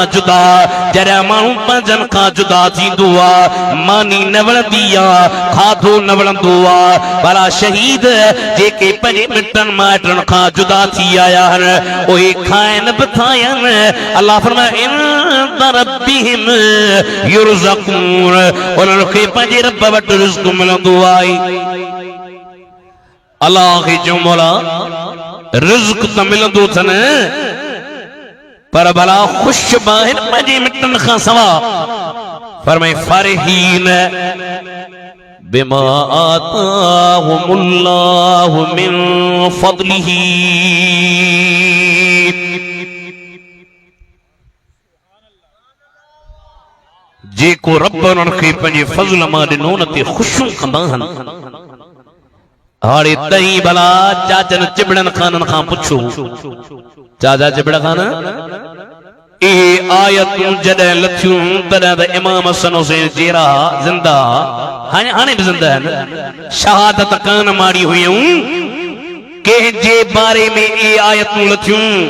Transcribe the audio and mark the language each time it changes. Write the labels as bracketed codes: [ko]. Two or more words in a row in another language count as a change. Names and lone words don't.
[sd] जुदा जरा माण्हू पंहिंजन खां जुदा थींदो आहे मानी न वणंदी आहे खाधो न वणंदो आहे भला शहीद जेके पंहिंजे मिटन माइटन खां जुदा थी आया आहिनि उहे खाइनि बि था आहिनि अल्लाह फरमाए [ar] عند ربهم يرزقون [sd] उन्हनि खे पंहिंजे रब वटि रिज़्क़ मिलंदो आहे। अल्लाह खे जो मौला रिज़्क त मिलंदो अथनि पर भला ख़ुश बि आहिनि पंहिंजे मिटनि खां सवा फरमाए [ar] فرحين بما آتاهم الله من فضله [sd] जेको रब उन्हनि खे पंहिंजे फज़ल मां ॾिनो न ते ख़ुशियूं कंदा आहिनि। हाणे तई भला चाचन चिबड़न खानन खां पुछो चाचा चिबड़ खान इहे आयतूं जॾहिं लथियूं तॾहिं त इमाम हसन हुसैन जहिड़ा ज़िंदा हाणे बि ज़िंदा आहिनि शहादत कान मारी हुयूं कंहिंजे बारे में इहे आयतूं लथियूं